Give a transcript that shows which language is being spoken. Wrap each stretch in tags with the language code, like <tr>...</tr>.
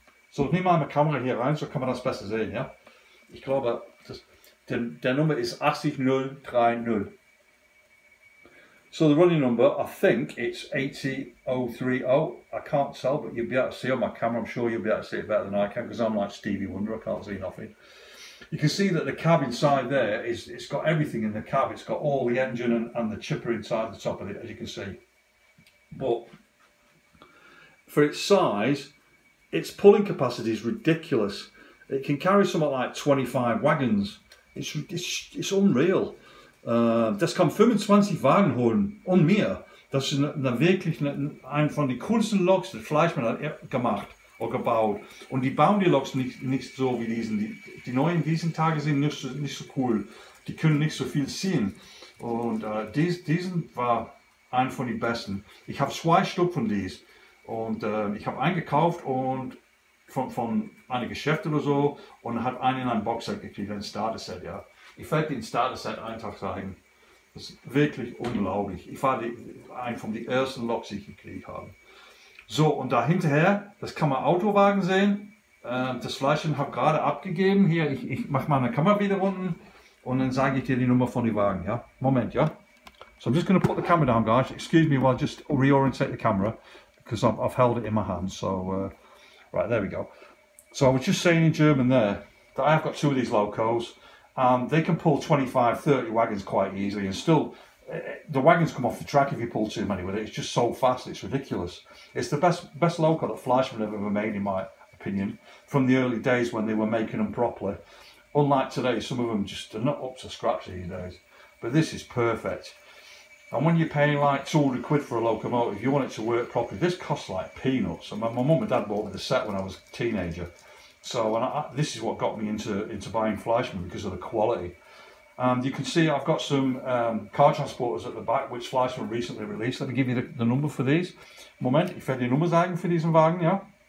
<de>So, ich nehme mal meine Kamera hier rein, so kann man das besser sehen, ja. Ich glaube, der Nummer ist 80030.</de> <en>So the running number, I think it's 80030. I can't tell, but you'll be able to see on my camera. I'm sure you'll be able to see it better than I can, because I'm like Stevie Wonder, I can't see nothing. You can see that the cab inside there, it's got everything in the cab. It's got all the engine and the chipper inside the top of it, as you can see. But for its size, its pulling capacity is ridiculous. It can carry something like 25 wagons. It's unreal.</en> <de>Das kann 25 Wagen holen und mehr. Das ist wirklich ein von den coolsten Loks, die Fleischmann hat gemacht oder gebaut. Und die bauen die Loks nicht so wie diesen. Die neuen diesen Tagen sind nicht so cool. Die können nicht so viel ziehen. Und diesen war ein von den besten. Ich habe 2 Stück von dies. Und ich habe einen gekauft und von einem Geschäft oder so und habe einen in ein Boxset gekriegt, ein Starter-Set, ja. Ich werde den Starter-Set einen Tag zeigen. Das ist wirklich unglaublich. Ich war ein von den ersten Loks, die ich gekriegt habe. So, und da hinterher, das kann man Autowagen sehen. Das Fleischchen habe ich gerade abgegeben. Hier, ich mache meine Kamera wieder unten und dann sage ich dir die Nummer von den Wagen, ja. Moment, ja.</de> <en>So I'm just going to put the camera down, guys. Excuse me while I just reorientate the camera because I've held it in my hand. So, right, there we go. So I was just saying in German there that I have got 2 of these locos. They can pull 25, 30 wagons quite easily, and still, the wagons come off the track if you pull too many with it. It's just so fast, it's ridiculous. It's the best loco that Fleischmann have ever made, in my opinion, from the early days when they were making them properly. Unlike today, some of them just are not up to scratch these days. But this is perfect. And when you're paying like 200 quid for a locomotive, you want it to work properly. This costs like peanuts. And my mum and dad bought me the set when I was a teenager. So this is what got me into buying Fleischmann, because of the quality. And you can see I've got some car transporters at the back, which Fleischmann recently released. Let me give you the number for these.</en> <de>Moment, ich werde die Nummer sagen für diesen Wagen, ja.</de>